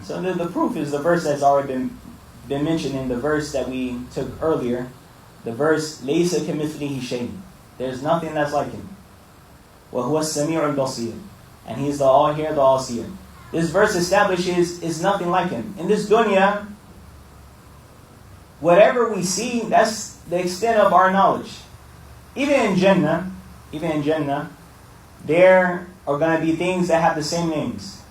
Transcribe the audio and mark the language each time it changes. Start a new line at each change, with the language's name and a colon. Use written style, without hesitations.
English: So the proof is the verse that's already been mentioned in the verse that we took earlier. The verse,
Arabic: لَيْسَ كَمِثْلِهِ شَيْءٍ.
English: There's nothing that's like him.
Arabic: وَهُوَ السَّمِيعُ الْبَصِيرُ.
English: And he's the all-hear, the all-seer. This verse establishes is nothing like him. In this dunya, whatever we see, that's the extent of our knowledge. Even in Jannah, there are going to be things that have the same names.